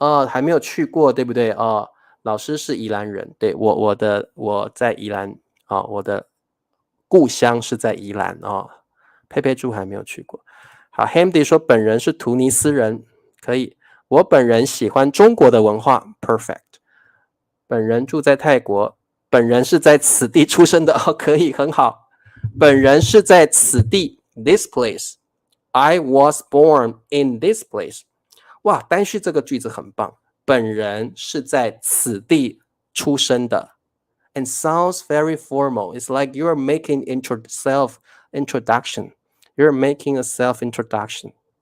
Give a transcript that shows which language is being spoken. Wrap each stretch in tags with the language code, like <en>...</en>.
<zh>还没有去过，对不对？老师是宜兰人，对我在宜兰我的故乡是在宜兰佩佩猪还没有去过。好 ，Hamdy 说本人是突尼斯人，可以。我本人喜欢中国的文化 ，perfect。本人住在泰国，本人是在此地出生的，可以，很好。本人是在此地</zh> <en>，this place。I was born in this place。</en> <zh>哇，单序这个句子很棒。本人是在此地出生的 ，</zh> <en>and sounds very formal. It's like you're making self introduction. You're making a self introduction.</en>